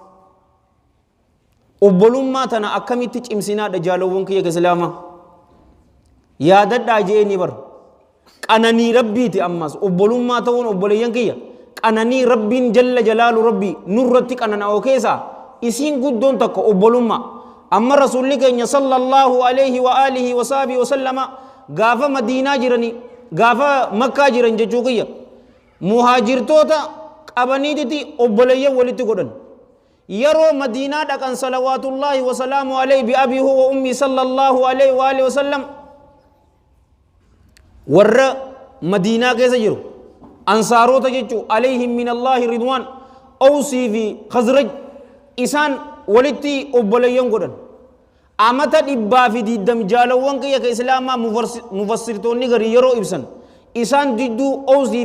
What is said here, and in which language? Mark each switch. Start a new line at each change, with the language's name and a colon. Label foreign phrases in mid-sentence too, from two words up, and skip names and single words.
Oromo: obbolummaa tana akkamitti cimsinaadha jaalawwan kiyya ka islaamaa yaadadhaa jeeni bar qananii rabbiiti ammas obbolummaa ta'uun obboleeyyan kiyya qananii rabbiin jalla jalaalu rabbii nurratti qanana'oo keessaa isiin guddoon takka obbolummaa amma rasuulli keenya
Arabic: صلى الله عليه وعلى آله وصحبه وسلم
Oromo: gaafa madiinaa jiranii gaafa makkaa jiran jechuu kiyya muhaajirtoota qabaniititi obboleeyyan walitti godhan yeroo madiinaa dhaqan
Arabic: صلوات الله وسلامه عليه بأبي هو وأمي صلى الله عليه وعلى آله وسلم
Oromo: warra madiinaa keessa jiru ansaarota jechuu
Arabic: عليهم من الله رضوان
Oromo: awsii fi khazraj isaan walitti obboleeyyan godhan amata dhibbaa fi diddam jaalawwan kiyya ka islaamaa mufassirtoonni garii yeroo ibsan isaan didduu awsii